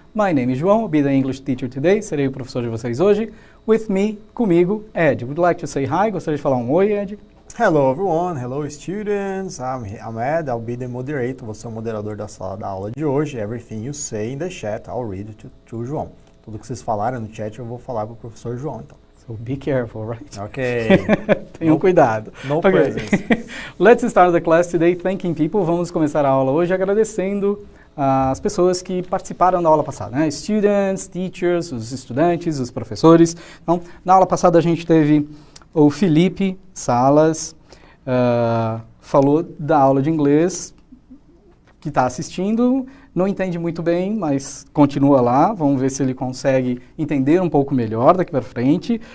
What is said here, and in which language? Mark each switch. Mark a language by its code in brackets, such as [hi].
[en] My name is João. I'll be the English teacher today. [pt] Serei o professor de vocês hoje. [en] With me, [pt] comigo, [en] Ed. Would you like to say hi? [pt] Gostaria de falar um oi, Ed? [en] Hello, everyone. Hello, students. I'm Ed. I'll be the moderator. [pt] Vou ser o moderador da sala da aula de hoje. [en] Everything you say in the chat, I'll read it to João. [pt] Tudo que vocês falarem no chat, eu vou falar para o professor João, então. [en] So be careful, right? Ok. [pt] Tenham cuidado. [en] No presents. Let's start the class today thanking people. [pt] Vamos começar a aula hoje agradecendo as pessoas que participaram da aula passada, né? [en] Students, teachers, [pt] os estudantes, os professores. Então, na aula passada a gente teve o Felipe Salas, falou da aula de inglês, que está assistindo, não entende muito bem, mas continua lá, vamos ver se ele consegue entender um pouco melhor daqui para frente.